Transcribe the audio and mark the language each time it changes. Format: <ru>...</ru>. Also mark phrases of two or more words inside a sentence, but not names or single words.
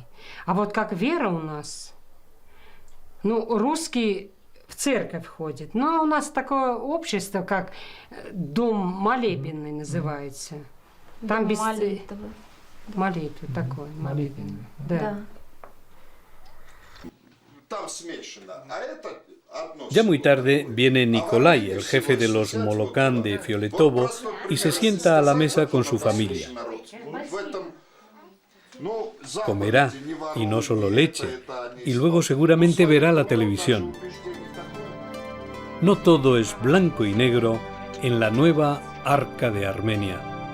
<ru>А вот как вера у нас, русский в церковь ходит. Но у нас такое общество, как дом молебенный называется. Там без молитвы такое, молебенный. Да. Там смешано, а это одно.</ru> <es>Ya muy tarde viene Nikolai, el jefe de los Molokán de Fioletovo, y se sienta a la mesa con su familia. Comerá, y no solo leche, y luego seguramente verá la televisión. No todo es blanco y negro en la nueva Arca de Armenia.</es>